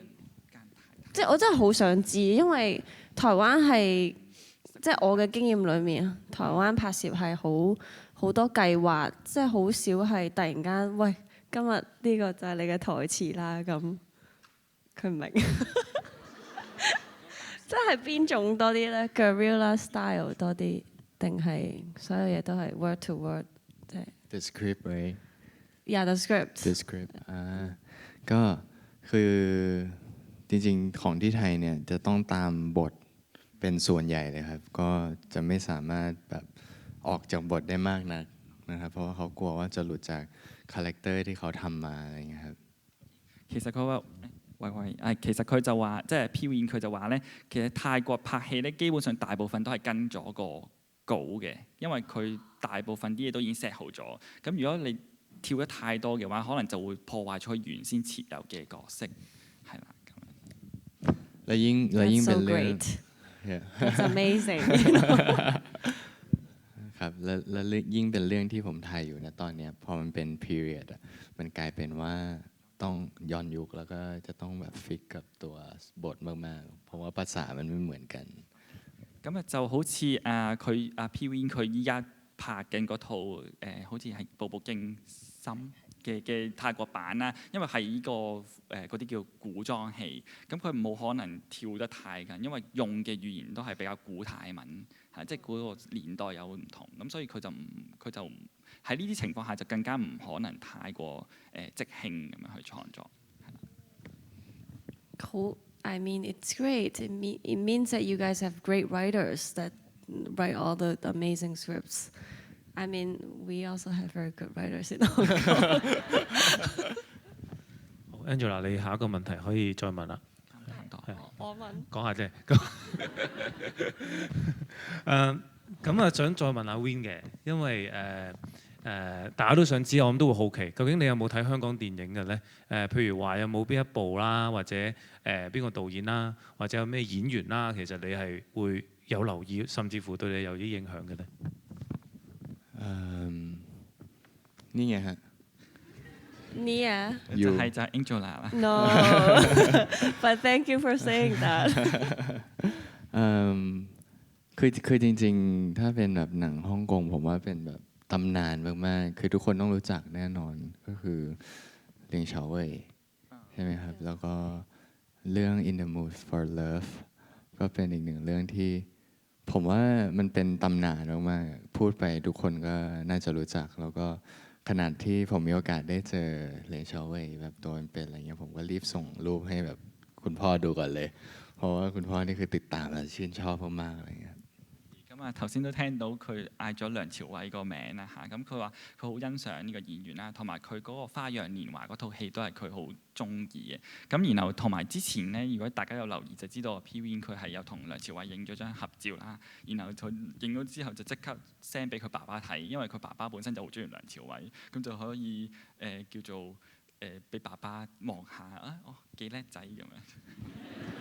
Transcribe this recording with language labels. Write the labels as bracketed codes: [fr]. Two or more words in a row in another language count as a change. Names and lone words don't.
[yue] 即係我真係好想知，因為台灣係即係我嘅經驗裏面，台灣拍攝係好多計劃，即係好少係突然間，喂，今日呢個就係你嘅台詞啦咁。佢唔明，即係邊種多啲咧 ？ [en] Guerrilla style [yue] 多啲，定係所有嘢都係 [en] word to word？ [yue] 即係 [en] The script right Yeah, the script. The script [th] ก็คือจริงๆของที่ไทยเนี่ยจะต้องตามบทเป็นส่วนใหญ่เลยครับก็จะไม่สามารถแบบออกจากบทได้มากนักนะครับเพราะว่าเขากลัวว่าจะหลุดจากคาแรคเตอร์ที่เขาทำมาอะไรอย่างเงี้ยครับ [yue] 其實佢話其實佢就話即係 P.Win 佢就話咧，其實泰國拍戲咧基本上大部分都係跟咗個稿嘅，因為佢大部分啲嘢都已經 set 好咗。咁如果你跳得太多嘅話，可能就會破壞咗佢原先設有嘅角色，係啦。 [th] และยิ่ง [en] That's [th] เป็ [en] so [th] นเรื่อง [en] great. Yeah. That's amazing. [th] ครับและยิ่งเป็นเรื่องที่ผมถ่ายอยู่นะตอนเนี้ยพอมันเป็น period อ่ะมันกลายเป็นว่าต้องย้อนยุคแล้วก็จะต้องแบบฟิกกับตัวบทมากๆเพราะว่าภาษามันไม่เหมือนกัน [yue] 咁啊就好似佢P.Win 佢依家拍緊嗰套好似係《步步驚心》嘅泰國版啦，因為係呢個嗰啲叫古裝戲，咁佢冇可能跳得太緊，因為用嘅語言都係比較古泰文，係即係嗰個年代有唔同，咁所以佢就喺呢啲情況下就更加唔可能太過即興咁樣去創作。 [en] Cool. I mean, it's great. It means that you guys have great writers that write all the amazing scripts. I mean, we also have very good writers in Hong Kong. [yue] Angela，你下一個問題可以再問啦。我問。講下啫。咁啊，想再問下 Win 嘅，因為大家都想知，我諗都會好奇，究竟你有冇睇香港電影嘅咧？譬如話有冇邊一部啦，或者邊個導演啦，或者有咩演員啦，其實你係會有留意，甚至乎對你有啲影響嘅咧？ [th] นี่ไงฮะ Nia [yue] 就係 Angela 啦。 [en] No，but thank you for saying that [th] คือจริงๆถ้าเป็นแบบหนังฮ่องกงผมว่าเป็นแบบตำนานมากๆคือทุกคนต้องรู้จักแน่นอนก็ คือเลียงเฉาเว่ยใช่ไหมครับแล้วก็เรื่อง In the Mood for Love ก็เป็นอีกหนึ่งเรื่องที่ผมว่ามันเป็นตำนานมากๆพูดไปทุกคนก็น่าจะรู้จักแล้วก็ขนาดที่ผมมีโอกาสได้เจอเลียงเฉาเว่ยแบบตัวเป็นๆอะไรเงี้ยผมก็รีบส่งรูปให้แบบคุณพ่อดูก่อนเลยเพราะว่าคุณพ่อนี่คือติดตามและชื่นชอบมากๆอะไรเงี้ย [yue] 咁啊，頭先都聽到佢嗌咗梁朝偉個名啦嚇，咁佢話佢好欣賞呢個演員啦，同埋佢嗰個《花樣年華》嗰套戲都係佢好中意嘅。咁然後同埋之前咧，如果大家有留意就知道 P.Win 佢係有同梁朝偉影咗張合照啦，然後佢影咗之後就即刻 send 俾佢爸爸睇，因為佢爸爸本身就好中意梁朝偉，咁就可以叫做俾爸爸望下啊，哦幾叻仔咁樣。